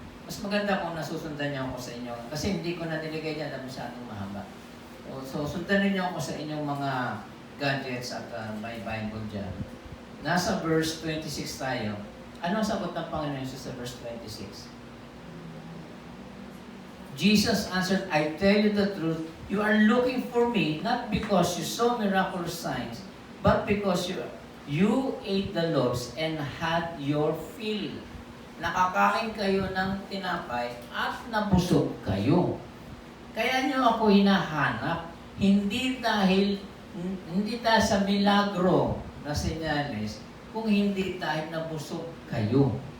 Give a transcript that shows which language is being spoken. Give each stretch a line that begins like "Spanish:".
Filipino: Mas maganda kung nasusundan niyo ako sa inyo. Kasi hindi ko na niligay dyan na masyadong mahaba. So sundan niyo ako sa inyong mga gadgets at may Bible dyan. Nasa verse 26 tayo. Anong sagot ng Panginoon Jesus sa verse 26?
English: Jesus answered, I tell you the truth, you are looking for me, not because you saw miraculous signs, but because you ate the loaves and had your fill.
Filipino: Nakakain kayo ng tinapay at nabusog kayo. Kaya nyo ako hinahanap, hindi dahil sa milagro na senyales, kung hindi dahil nabusog kayo.